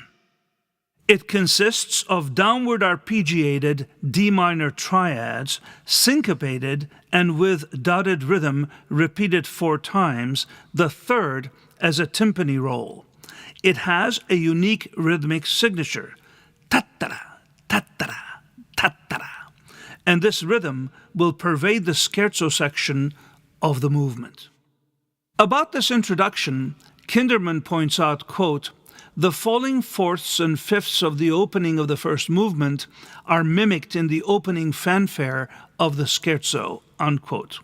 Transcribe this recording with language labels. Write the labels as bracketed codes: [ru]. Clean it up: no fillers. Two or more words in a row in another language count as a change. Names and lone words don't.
[en] It consists of downward arpeggiated D minor triads, syncopated and with dotted rhythm repeated 4 times, the third as a timpani roll. It has a unique rhythmic signature, ta-ta-ra, ta-ta-ra, ta-ta-ra, and this rhythm will pervade the scherzo section of the movement. About this introduction, Kinderman points out, quote, "The falling fourths and fifths of the opening of the first movement are mimicked in the opening fanfare of the scherzo," unquote.